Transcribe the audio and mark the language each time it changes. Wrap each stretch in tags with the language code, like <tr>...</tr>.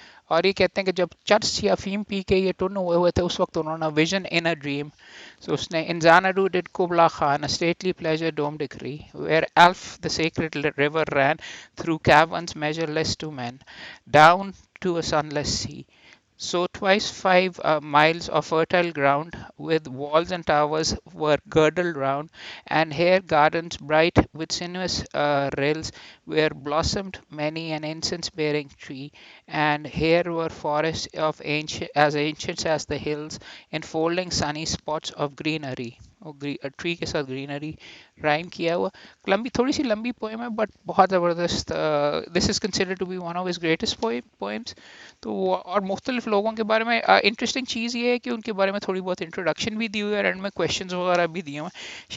<hi>और ये कहते हैं कि जब चर्च या अफीम पी के ये टुन हुए हुए थे, उस वक्त उन्होंने</hi> <en>Vision in a dream, so उसने in Xanadu did Kubla Khan a stately pleasure dome decree where Alf the sacred river ran through caverns measureless to men down to a sunless sea. So twice 5 miles of fertile ground with walls and towers were girdled round, and here gardens bright with sinuous rills where blossomed many an incense-bearing tree, and here were forests of ancient as the hills, enfolding sunny spots of greenery.</en> <hi>Tree के साथ greenery rhyme किया हुआ। लंबी, थोड़ी सी लंबी poem है but बहुत ज़बरदस्त।</hi> <en>This is considered to be one of his greatest poems.</en> <hi>तो और मुख्तलिफ लोगों के बारे में इंटरेस्टिंग चीज़ ये है कि उनके बारे में थोड़ी बहुत इंट्रोडक्शन भी दी हुई है, एंड में क्वेश्चंस वगैरह भी दिए हुए हैं।</hi>